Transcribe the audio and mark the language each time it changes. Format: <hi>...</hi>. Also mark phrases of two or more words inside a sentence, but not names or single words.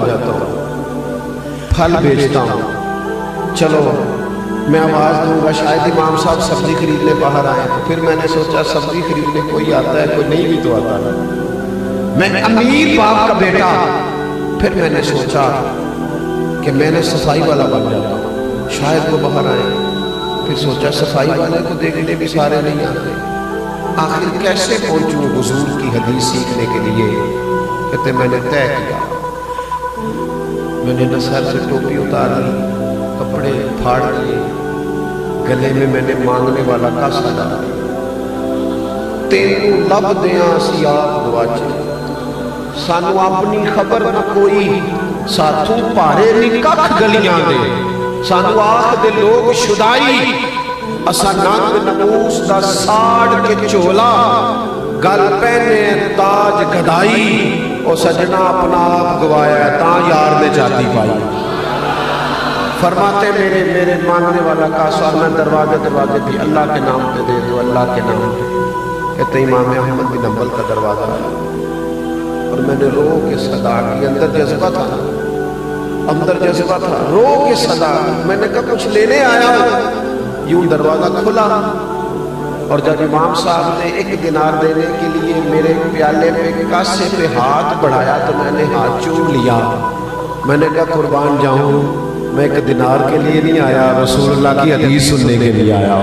<ur>جاتا ہوں، پھل بیچتا ہوں، چلو میں آواز دوں گا شاید امام صاحب سبزی خریدنے باہر آئے، پھر میں نے سوچا سبزی خریدنے کوئی آتا ہے کوئی نہیں بھی تو آتا ہے، میں امیر باپ کا بیٹا، پھر میں نے سوچا کہ میں نے صفائی والا بن جاتا ہوں، شاید وہ باہر آئے، پھر سوچا صفائی والے کو دیکھنے بھی سارے نہیں آتے، آخر کیسے پہنچوں حضور کی حدیث سیکھنے کے لیے؟ کہتے میں نے طے کیا میں نے نہ سر سے ٹوپی اتار لی، کپڑے پھاڑ لیے، گلے میں نے مانگنے والا کاسا ڈالا،</ur> <pa>تینوں لب دیاں سی آپ گواچے، سانو اپنی خبر نہ کوئی، ساتھوں پارے نہیں ککھ گلیاں دے، سانو آخ دے لوگ شدائی، اسا ننگ نموس دا ساڑ کے چولا، گل پہنے تاج گدائی، او سجنا اپنا آپ گوایا ہے تاں یار نے جاتی پائی۔</pa> <ur>فرماتے میرے مانگنے والا کاسا، میں دروازے بھی اللہ کے نام پہ دے دو، اللہ کے نام پہ۔ کہتے امام احمد بن حنبل کا دروازہ آیا اور میں نے رو کے صدا کی، اندر جذبہ تھا، رو کے صدا، میں نے کہا کچھ لینے آیا ہوں، یوں دروازہ کھلا، اور جب امام صاحب نے 1 دینار دینے کے لیے میرے پیالے پہ کاسے پہ ہاتھ بڑھایا تو میں نے ہاتھ چوم لیا، میں نے کہا قربان جاؤں، میں 1 دینار کے لیے نہیں آیا، رسول اللہ کی حدیث سننے کے لیے آیا۔</ur>